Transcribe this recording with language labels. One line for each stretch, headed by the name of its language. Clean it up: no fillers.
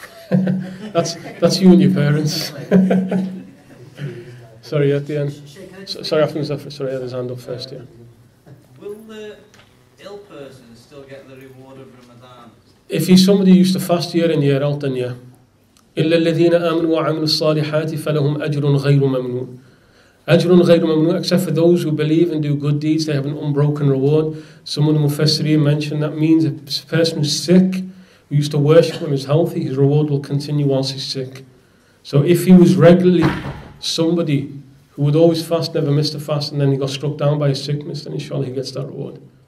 English: that's you and your parents. Sorry, at the end. Sorry, after Muzaffar. Sorry, I had his hand up first. Yeah. Will the ill person still get the reward of Ramadan? If he's somebody who used to fast year in year out, then yeah.
Arabic: إلا الذين آمنوا وعملوا الصالحات فلهم أجر غير ممنون. أجر غير ممنون,
English: except for those who believe and do good deeds, they have an unbroken reward. Some of the Mufassirin mentioned that means a person who's sick, who used to worship when he's healthy, his reward will continue whilst he's sick. So if he was regularly somebody who would always fast, never missed a fast, and then he got struck down by his sickness, then inshallah he gets that reward.